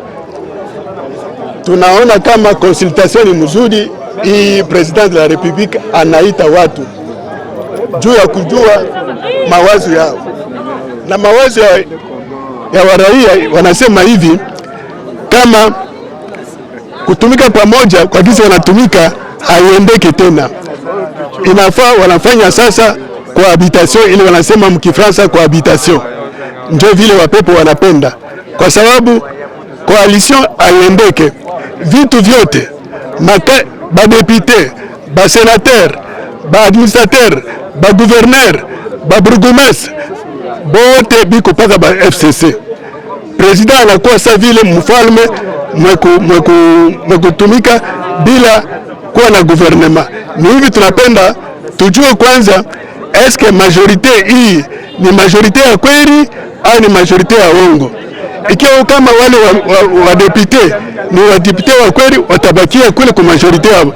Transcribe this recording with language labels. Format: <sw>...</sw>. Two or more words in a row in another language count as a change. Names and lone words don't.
<sw>Tunaona kama consultation ni mzuri, hii</sw> <fr>president de la Republique</fr> <sw>anaita watu juu ya kujua mawazo yao, na mawazo ya waraia wanasema hivi kama kutumika pamoja kwa kisi wanatumika haiendeki tena. Inafaa wanafanya sasa cohabitation, ili wanasema mkifransa cohabitation. Ndio vile wapepo wanapenda, kwa sababu coalition haiendeke. Vitu vyote ba député, ba sénateur, ba administrateur, ba gouverneur, ba bourgmestre bote biko paka ba FCC. President anakuwa sa vile mfalme mwekutumika bila kuwa na gouvernement. Ni hivi tunapenda tujue kwanza, eske majorite hii ni majorite ya kweli au ni majorite ya uongo. Ikiwa kama wale wa député ni wa député wa kweli, watabakia kule kwa majorite yao.</sw>